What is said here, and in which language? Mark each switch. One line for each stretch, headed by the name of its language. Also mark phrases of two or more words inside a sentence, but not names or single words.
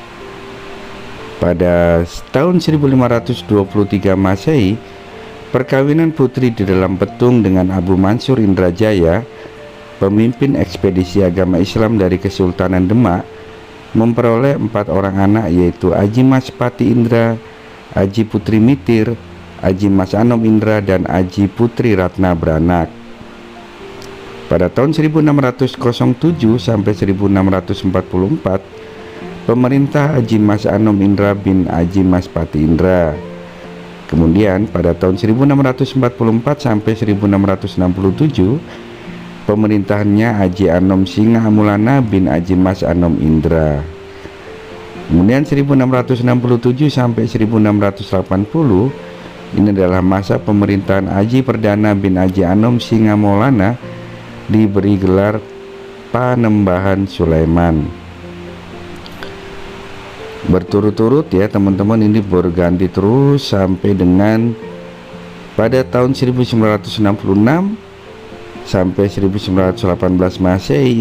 Indonesian: Pada tahun 1523 Masehi, perkawinan Putri di dalam Petung dengan Abu Mansur Indrajaya, pemimpin ekspedisi agama Islam dari Kesultanan Demak, memperoleh 4 orang anak, yaitu Aji Mas Pati Indra, Aji Putri Mitir, Aji Mas Anom Indra, dan Aji Putri Ratna Beranak. Pada tahun 1607 sampai 1644, pemerintah Aji Mas Anom Indra bin Aji Mas Pati Indra. Kemudian pada tahun 1644 sampai 1667, pemerintahannya Aji Anom Singa Amulana bin Aji Mas Anom Indra. Kemudian 1667 sampai 1680 ini adalah masa pemerintahan Aji Perdana bin Aji Anom Singa Maulana, diberi gelar Panembahan Sulaiman. Berturut-turut ya teman-teman, ini berganti terus sampai dengan pada tahun 1966 sampai 1918 Masehi.